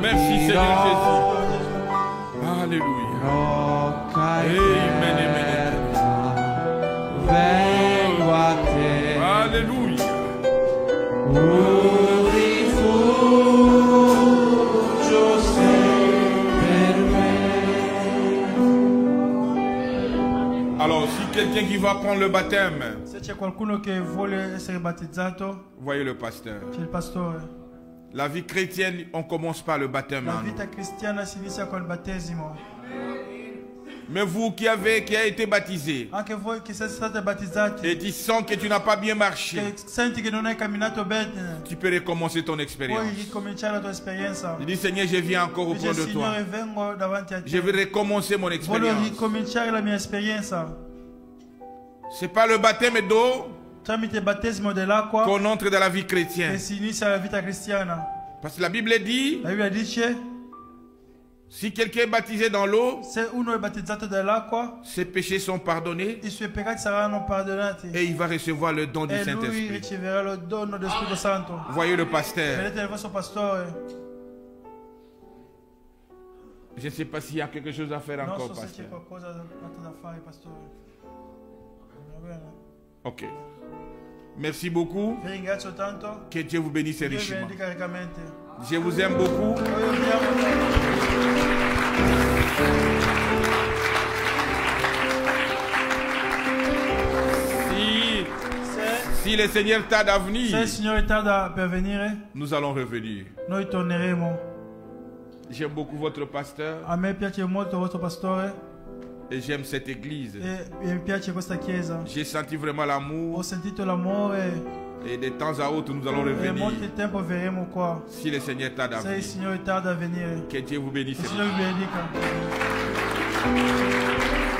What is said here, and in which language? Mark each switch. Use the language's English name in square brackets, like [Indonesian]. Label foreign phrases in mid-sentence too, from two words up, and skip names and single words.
[French] merci Seigneur Jésus. Alléluia. [Italian] Rocca e Amen. vengo a te. [French] Alléluia. [Italian] Un rifugio sei per me. [French] Alors, si quelqu'un qui va prendre le baptême, [Italian] Se c'è qualcuno che vuole essere battezzato, [French] voyez le pasteur. [Italian] c'è il pastore. [French] La vie chrétienne, on commence par le baptême. [Italian] La [French] en nous. [Italian] vita cristiana si inizia col battesimo. [French] Mais vous qui avez été baptisé [Italian] Anche voi che siete stati battezzati, [French] et tu sens que tu n'as pas bien marché, [Italian] che senti che non hai camminato bene, [French] tu peux recommencer ton [Italian] puoi [French] expérience. [Italian] ricominciare la tua esperienza. [French] Je dis Seigneur, je viens encore [Italian] Dice, [French] auprès de toi. [Italian] Signore, vengo davanti a [French] Je veux [Italian] te. [French] recommencer mon [Italian] Voglio [French] expérience. [Italian] ricominciare la mia esperienza. [French] C'est pas le baptême d'eau [Italian] Tramite il battesimo dell'acqua [French] qu'on entre dans la vie [Italian] che [French] chrétienne. [Italian] si inizia la vita cristiana. [French] Parce que la Bible dit, [Italian] La Bibbia dice, [French] si quelqu'un est baptisé dans l'eau, [Italian] se uno è battezzato dall'acqua, [French] ses péchés sont pardonnés [Italian] i suoi peccati saranno perdonati [French] et il va recevoir le don du [Italian] e lui [French] Saint-Esprit. [Italian] riceverà lo dono dello Spirito Santo. [French] Voyez le pasteur. [Italian] Vedete il vostro pastore? [French] Je ne sais pas s'il y a quelque chose à faire [Italian] Non [French] encore, [Italian] so se c'è [French] pasteur. [Italian] qualcosa da fare, pastore. Va bene. [French] Ok. Merci beaucoup. [Italian] Vi ringrazio tanto. [French] Que Dieu vous bénisse [Italian] Dio vi [French] richement. [Italian] benedica riccamente. [French] Je vous aime beaucoup. [Italian] Noi vi amo [French] Si le Seigneur tarde à venir, [Italian] se il Signore tarda per venire, [French] nous allons revenir. [Italian] noi torneremo. [French] J'aime beaucoup votre pasteur [Italian] A me piace molto il vostro pastore [French] et j'aime cette église. [Italian] e mi piace questa chiesa. [French] J'ai senti vraiment [Italian] Ho [French] l'amour [Italian] sentito l'amore [French] et de temps à autre nous allons [Italian] e [French] revenir. [Italian] molto tempo verremo qua. [French] Si le Seigneur tarde à [Italian] Se il [French] venir. [Italian] Signore tarda a venire, [French] Que Dieu vous bénisse. [Italian] il Signore vi benedica.